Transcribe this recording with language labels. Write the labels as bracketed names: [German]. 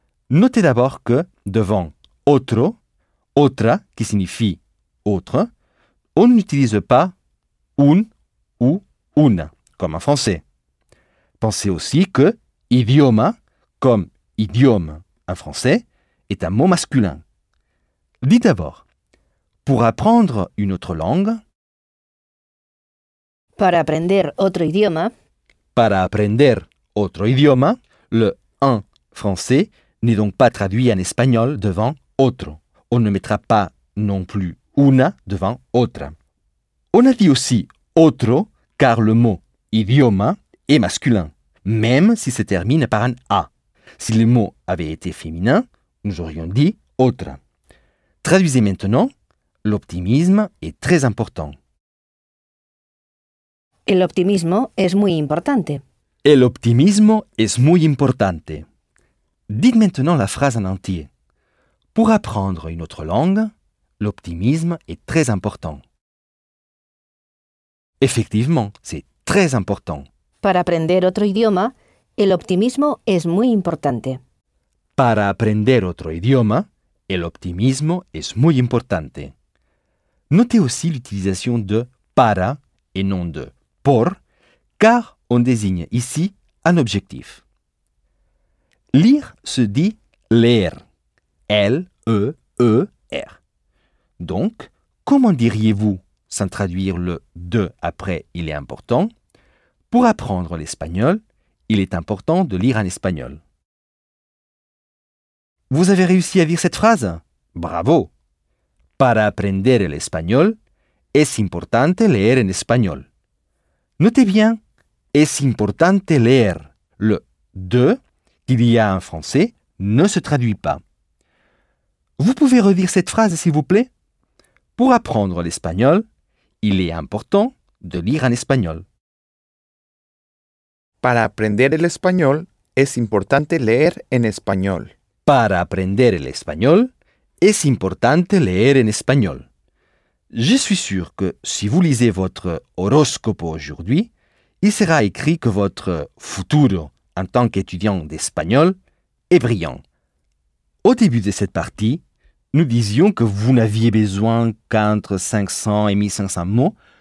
[French] Notez d'abord que devant otro, otra, qui signifie autre, on n'utilise pas un ou une, comme en français. Pensez aussi que idioma, comme idiome en français, est un mot masculin. Dites d'abord, pour apprendre une autre langue, [Spanish] para aprender otro idioma, para aprender otro idioma, [French] le un français n'est donc pas traduit en espagnol devant otro. On ne mettra pas non plus una devant otra. On a dit aussi otro car le mot idioma est masculin, même si se termine par un a. Si le mot avait été féminin, nous aurions dit otra. Traduisez maintenant, l'optimisme est très important. [Spanish] El optimismo es muy importante. El optimismo es muy importante. [French] Dites maintenant la phrase en entier. Pour apprendre une autre langue, l'optimisme est très important. Effectivement, c'est très important. [Spanish] Para aprender otro idioma, el optimismo es muy importante. Para aprender otro idioma, el optimismo es muy importante. [French] Notez aussi l'utilisation de para et non de por, car on désigne ici un objectif. Lire se dit leer. L-E-E-R. Donc, comment diriez-vous, sans traduire le « de » après « il est important » Pour apprendre l'espagnol, il est important de lire en espagnol. Vous avez réussi à lire cette phrase? Bravo! [Spanish] Para aprender el español, es importante leer en español. [French] Notez bien, [Spanish] es importante leer. [French] Le « de » qu'il y a en français ne se traduit pas. Vous pouvez redire cette phrase, s'il vous plaît? Pour apprendre l'espagnol, il est important de lire en espagnol. [Spanish] Para aprender el español, es importante leer en español. Para aprender el español, es importante leer en español. [French] Je suis sûr que si vous lisez votre horóscope aujourd'hui, il sera écrit que votre futuro en tant qu'étudiant d'espagnol est brillant. Au début de cette partie, nous disions que vous n'aviez besoin qu'entre 500 et 1500 mots